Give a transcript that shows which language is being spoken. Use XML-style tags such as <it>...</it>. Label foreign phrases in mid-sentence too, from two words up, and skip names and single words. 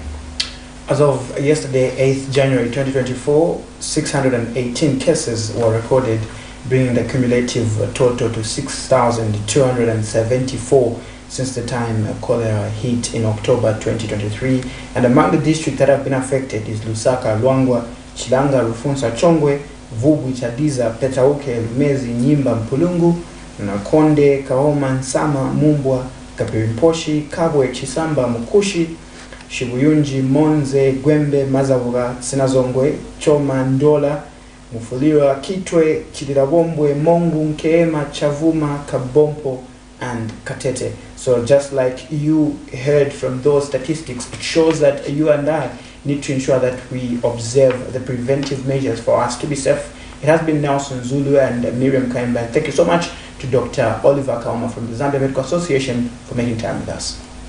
<en>As of yesterday, 8th January 2024, 618 cases were recorded, bringing the cumulative total to 6,274 since the time cholera hit in October 2023. And among the districts that have been affected is Lusaka, Luangwa, Chilanga, Rufunsa, Chongwe, Vubu, Chadiza, Petauke, Lumezi, Nyimba, Mpulungu, Nakonde, Kaoma, Nsama, Mumbwa, Kapirimposhi, Kabwe, Chisamba, Mukushi, Shibuyunji, Monze, Gwembe, Mazavura, Sinazongwe, Choma, Ndola, Mufulira, Kitwe, Chidirabombwe, Mongu, Nkeema, Chavuma, Kabompo, and Katete. So just like you heard from those statistics, it shows that you and I need to ensure that we observe the preventive measures for us to be safe. It has been Nelson Zulu and Miriam Kaimba. Thank you so much to Dr. Oliver Kauma from the Zambia Medical Association for making time with us.</en>